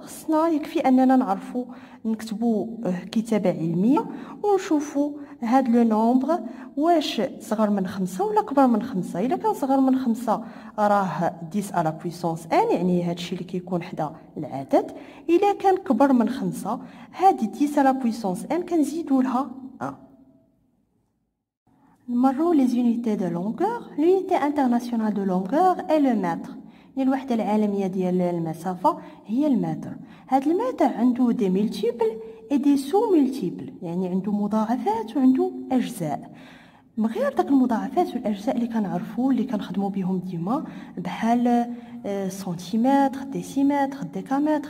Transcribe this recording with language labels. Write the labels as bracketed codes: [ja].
[ar] خصنا يكفي اننا نعرفوا نكتبوا كتابه علميه ونشوفوا هاد لو نومبر واش صغر من 5 ولا كبر من 5. الا كان صغر من 5 راه 10 على بويسونس ان، يعني هادشي اللي كيكون حدا العدد. الا كان كبر من 5 هاد 10 على بويسونس ان كنزيدوا لها 1. نمروا [fr] les unités de longueur. l'unité internationale de longueur est le mètre. [ar] الوحده العالميه ديال المسافه هي المتر. هاد المتر عنده [fr] دي ملتيبل اي دي سو ملتيبل، [ar] يعني عنده مضاعفات وعنده اجزاء. من غير داك المضاعفات والاجزاء اللي كنعرفوا اللي كنخدموا بهم ديما بحال سنتيمتر ديسيمتر ديكامتر.